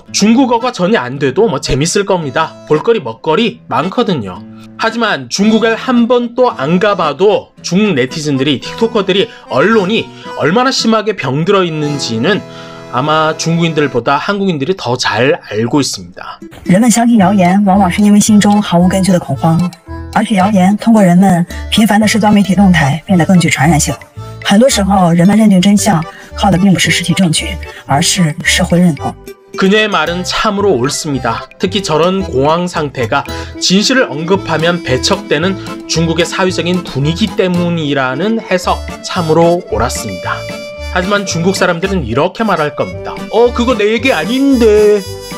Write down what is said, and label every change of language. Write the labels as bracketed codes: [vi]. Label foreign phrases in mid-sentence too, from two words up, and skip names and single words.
[ko] 중국어가 전혀 안 돼도 뭐 재밌을 겁니다. 볼거리 먹거리 많거든요. 하지만 중국을 한 번도 안 가봐도 중국 네티즌들이, 틱토커들이, 언론이 얼마나 심하게 병들어 있는지는 아마 중국인들보다 한국인들이 더 잘 알고 있습니다. [zh] 人们相信谣言往往是因为心中毫无根据的恐慌，而且谣言通过人们频繁的社交媒体动态变得更具传染性。很多时候，人们认定真相靠的并不是实体证据，而是社会认同。 [ko] 그녀의 말은 참으로 옳습니다. 특히 저런 공황 상태가 진실을 언급하면 배척되는 중국의 사회적인 분위기 때문이라는 해석 참으로 옳았습니다. 하지만 중국 사람들은 이렇게 말할 겁니다. 그거 내 얘기 아닌데.